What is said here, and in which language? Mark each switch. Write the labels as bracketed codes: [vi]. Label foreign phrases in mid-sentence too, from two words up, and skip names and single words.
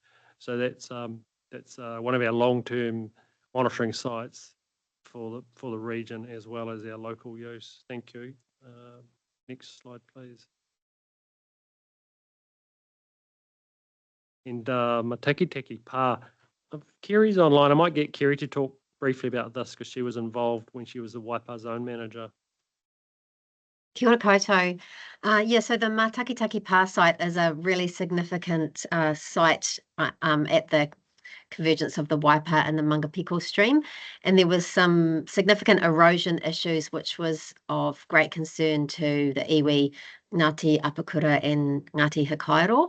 [en] So that's one of our long-term monitoring sites for the region as well as our local use. Thank you. Next slide, please. And Matakitaki Pa. Kerry's online. I might get Kerry to talk briefly about this because she was involved when she was the Waipa zone manager. [mi] Kia ora koutou. [en] So the Matakitaki Pa site is a really significant site at the convergence of the Waipa and the Mangapiko stream, and there was some significant erosion issues which was of great concern to the iwi, Ngāti Apakura and Ngāti Hakairo.